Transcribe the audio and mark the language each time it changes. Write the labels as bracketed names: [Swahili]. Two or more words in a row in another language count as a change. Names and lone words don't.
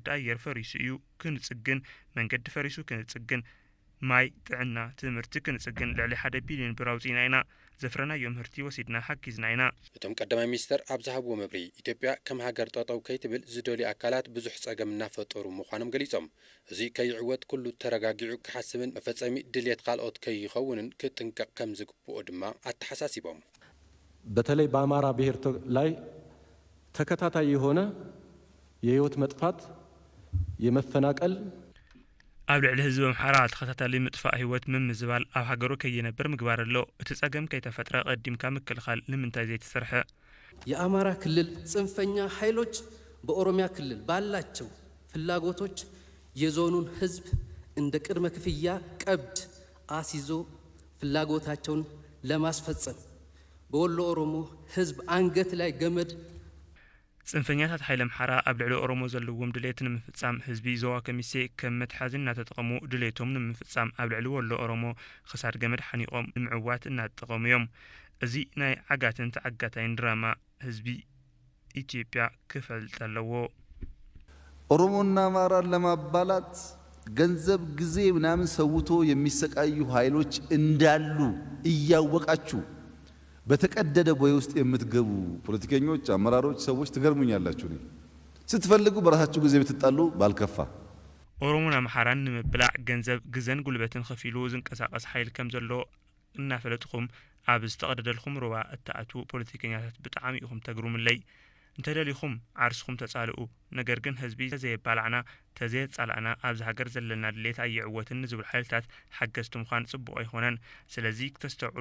[Tigrinya] ኣየር ፈሪሱ እዩ ክንጽግን መንገዲ ፈሪሱ ክንጽግን ማይ ጥዕና ትምህርቲ ክንጽግን ልዕሊ 1 ቢልዮን ብር ኣውፅኢና ኢና ዘፍረናዮ ምህርቲ ወሲድና ሓጊዝና ኢና እቶም ቀዳማይ ሚኒስተር ኣብ ዝሃብዎ መብሪ ኢትዮጵያ ከም ሃገር ጠጠው ከይትብል ዝደልዩ ኣካላት ብዙሕ ጸገም እናፈጠሩ ምዃኖም ገሊጾም እዚ ከይዕወት ኩሉ ተረጋጊዑ ክሓስብን መፈጸሚ ድልየት ካልኦት ከይኸውንን ክጥንቀቕ ከም ዝግብኦ ድማ አተሓሳሲቦም [Amharic] በተለይ በአማራ ብሔር ላይ ተከታታይ የሆነ የህይወት መጥፋት የመፈናቀል [Tigrinya] ኣብ ልዕሊ ህዝቢ ኣምሓራ ተኸታታሊ ምጥፋእ ህይወት ምምዝባል ኣብ ሃገሩ ከይነብር ምግባር ኣሎ እቲ ጸገም ከይተፈጥረ ቀዲምካ ምክልኻል ንምንታይ ዘይተሰርሐ [Amharic] የአማራ ክልል ጽንፈኛ ኃይሎች በኦሮሚያ ክልል ባላቸው ፍላጎቶች የዞኑን ህዝብ እንደ ቅድመ ክፍያ ቀብድ አሲዞ ፍላጎታቸውን ለማስፈጸም በወሎ ኦሮሞ ህዝብ አንገት ላይ ገመድ [Tigrinya] ጽንፈኛታት ኃይለ አምሓራ ኣብ ልዕሊ ኦሮሞ ዘለዎም ድሌት ንምፍጻም ህዝቢ ዞባ ከሚሴ ከም መትሓዝን እናተጠቐሙ ድሌቶም ንምፍጻም ኣብ ልዕሊ ወሎ ኦሮሞ ክሳድ ገመድ ሓኒቆም ንምዕዋት እናተጠቐሙ እዮም እዚ ናይ ዓጋትን ተዓጋታይን ድራማ ህዝቢ ኢትዮጵያ ክፈልጥ ኣለዎ [Amharic] ኦሮሞና አማራን ለማባላት ገንዘብ ጊዜ ምናምን ሰውቶ የሚሰቃዩ ኃይሎች እንዳሉ እያወቃችሁ በተቀደደ ቦይ ውስጥ የምትገቡ ፖለቲከኞች አመራሮች ሰዎች ትገርሙኛላችሁ ነኝ ስትፈልጉ በራሳችሁ ጊዜ ብትጣሉ ባልከፋ [Tigrinya] ኦሮሞና አምሓራን ንምብላዕ ገንዘብ ግዘን ጉልበትን ከፊሉ ዝንቀሳቀስ ኃይል ከም ዘሎ እናፈለጥኩም ኣብ ዝተቀደደልኩም ሩባ እታኣቱ ፖለቲከኛታት ብጣዕሚ ኢኹም ተግሩምለይ እንተደሊኹም ዓርስኩም ተጻልኡ ነገር ግን ህዝቢ ዘይባልዕና ተዘይጻልዕና ኣብዚ ሃገር ዘለና ድሌት ኣይዕወትን ዝብል ኃይልታት ሓገዝቱም ኳን ጽቡቕ ኣይኾነን ስለዚ ክተስተውዕሉ